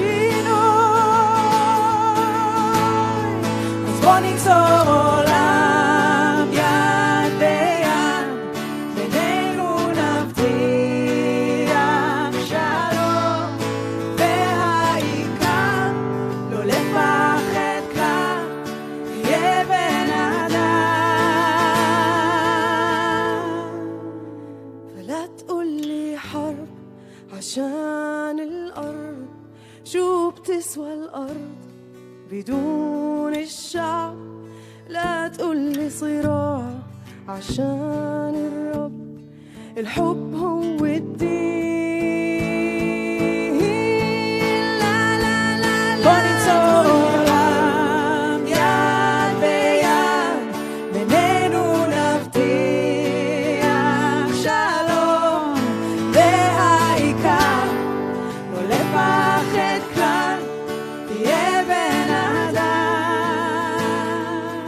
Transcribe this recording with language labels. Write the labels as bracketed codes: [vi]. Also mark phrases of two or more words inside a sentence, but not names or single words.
[he] שינוי אז בוא נגזור עולם יד ביד בינינו נבטיח שלום והעיקר לא לפחד כלל תהיה בן אדם [ar] فلا تقولي حرب عشان الأرض شو بتسوى الأرض بدون الشعب لا تقولي صراع عشان الرب الحب هو الدين لا لا لا [he] בוא נגזור עולם יד ביד בינינו נבטיח שלום והעיקר לא לפחד כלל תהיה בן אדם